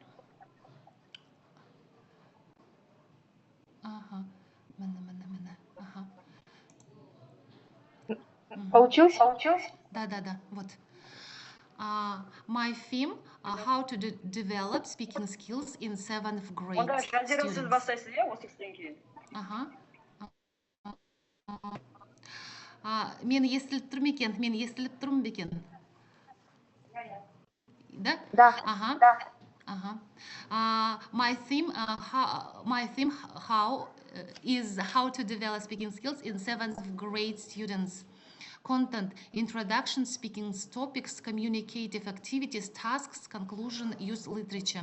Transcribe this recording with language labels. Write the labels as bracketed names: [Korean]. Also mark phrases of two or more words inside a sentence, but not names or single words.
[Russian] Получилось? Да, вот. [English] My theme, how to develop speaking skills in 7th grade. [Kazakh] Онда жазирусыз бастайсыз, осы істен кейін. Мен естіліп тұрмын екен, мен естіліп тұрмын бекен. [Russian] Да? Да. [English] My theme, how to develop speaking skills in 7th grade students. Content, introduction, speaking topics, communicative activities, tasks, conclusion, use literature.